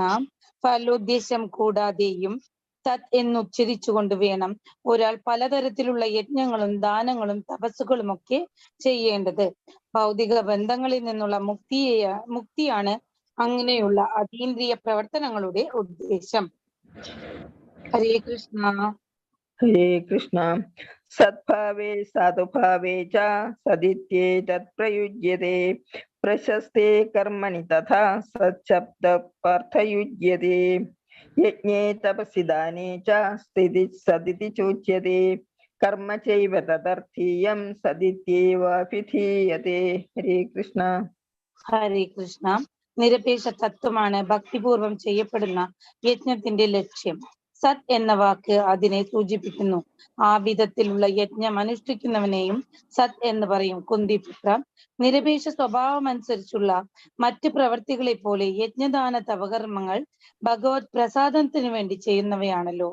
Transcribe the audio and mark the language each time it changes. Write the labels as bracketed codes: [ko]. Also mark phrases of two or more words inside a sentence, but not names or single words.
[ml] ഫലോദ്ദേശം കൂടാതെയും തത് എന്നുച്ചരിച്ചുകൊണ്ട് വേണം ഒരാൾ പലതരത്തിലുള്ള യജ്ഞങ്ങളും ദാനങ്ങളും തപസ്സുകളും ഒക്കെ ചെയ്യേണ്ടത്. ഭൗതിക ബന്ധങ്ങളിൽ നിന്നുള്ള മുക്തിയാണ് അങ്ങനെയുള്ള അതീന്ദ്രിയ പ്രവർത്തനങ്ങളുടെ ഉദ്ദേശം. [sa] ഹരേ കൃഷ്ണ. ഹരേ കൃഷ്ണ. सद्भावे साधुभावे च सदित्येतत् प्रयुज्यते प्रशस्ते कर्मणि तथा सच्छब्दः पार्थयुज्यते यज्ञे तपसि दाने च स्थितिः सदिति चोच्यते कर्म चैव तदर्थीयं सदित्येवाभिधीयते. हरे कृष्ण. ഹരേ കൃഷ്ണ. [ml] നിരപേക്ഷ തത്വമാണ് ഭക്തിപൂർവം ചെയ്യപ്പെടുന്ന യജ്ഞത്തിന്റെ ലക്ഷ്യം. സത് എന്ന വാക്ക് അതിനെ സൂചിപ്പിക്കുന്നു. ആ വിധത്തിലുള്ള യജ്ഞം അനുഷ്ഠിക്കുന്നവനെയും സത് എന്ന് പറയും. കുന്തിപുത്ര, നിരപേക്ഷ സ്വഭാവമനുസരിച്ചുള്ള മറ്റ് പ്രവർത്തികളെ പോലെ യജ്ഞദാന തപകർമ്മങ്ങൾ ഭഗവത് പ്രസാദത്തിന് വേണ്ടി ചെയ്യുന്നവയാണല്ലോ.